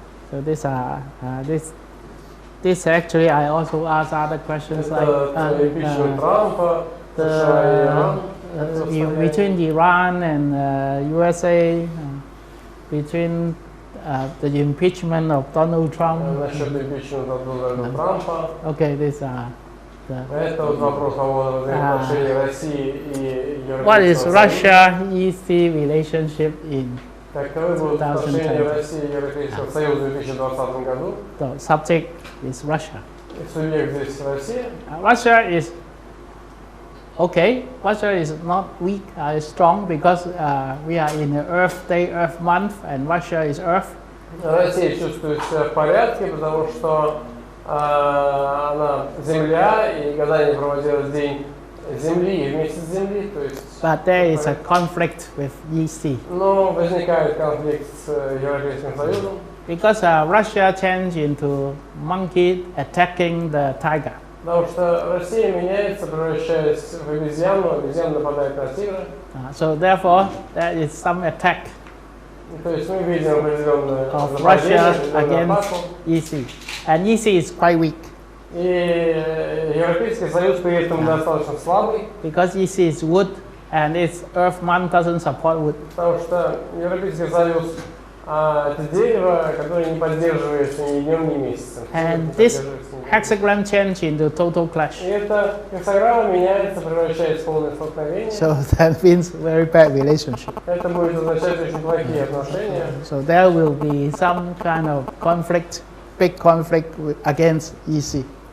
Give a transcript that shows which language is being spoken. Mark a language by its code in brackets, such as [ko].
[en] So this actually I also ask other questions like [ru] Это импичмент Трампа, США и Иран. [en] between Iran and USA, between the impeachment of Donald Trump. [ru] Насчет импичмента Дональда Трампа. [en] Okay, these are the. [ru] Это вот вопрос о взаимоотношении России и [en] What is [ru] Европейского Союза. [en] Russia-EC relationship in [ru] Каковы будут отношения [en] 2010? [ru] России и Европейского Союза в 2020 году? [en] the subject is Russia. [ru] И субъект здесь Россия. [en] Russia is okay. Russia is not weak, it's strong because we are in the Earth Day, Earth month, and Russia is Earth. [ru] Россия чувствует себя в порядке, потому что она Земля, и гадание проводилось в день Земли и вместе с Земли, то есть. [en] But there is a conflict with EC [ru] Но возникает конфликт с Европейским Союзом, [en] because Russia changed into monkey attacking the tiger. [ru] потому что Россия меняется, превращаясь в обезьяну, обезьяна нападает на тигра. [en] So therefore, there is some attack [ru] То есть мы видим определенное [en] of [ru] нападение, [en] Russia [ru] определенную атаку. [en] against EC, and EC is quite weak [ru] И Европейский Союз при этом достаточно слабый, [en] because EC is wood, and its Earth month doesn't support wood. [ru] потому что Европейский Союз это дерево, которое не поддерживается ни днем, ни месяцем. [en] And this hexagram change into total clash. [ru] И эта гексаграмма меняется, превращается в полное столкновение. [en] So that means very bad relationship. [ru] Это будет означать очень плохие отношения. [en] So there will be some kind of conflict, big conflict against EC.